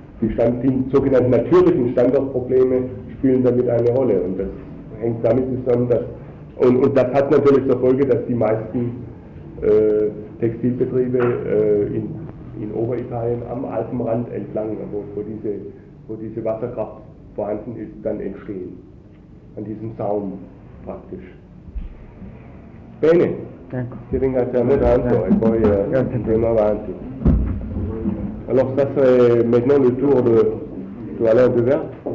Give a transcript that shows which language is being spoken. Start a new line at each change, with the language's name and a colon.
German: Die sogenannten natürlichen Standortprobleme spielen damit eine Rolle und das hängt damit zusammen, dass das hat natürlich zur Folge, dass die meisten Textilbetriebe in Oberitalien am Alpenrand entlang, wo diese Wasserkraft vorhanden ist, dann entstehen. An diesem Saum praktisch.
Italian: Bene, ti ringraziamo tanto e poi andiamo avanti.
French: Alors ça serait maintenant le tour de Alain Devert.